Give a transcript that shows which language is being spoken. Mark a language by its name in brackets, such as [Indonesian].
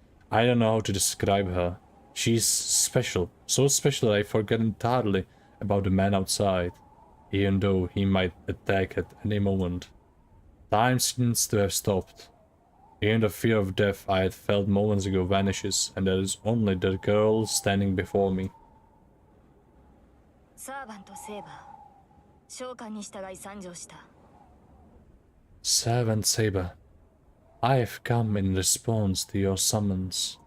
[English] I don't know how to describe her. She's special, so special that I forget entirely about the man outside, even though he might attack at any moment. Time seems to have stopped. Even the fear of death I had felt moments ago vanishes, and there is only the girl standing before me. [Japanese] サーバントセーバー、召喚に従い参上した。 [English] Servant Saber, I have come in response to your summons.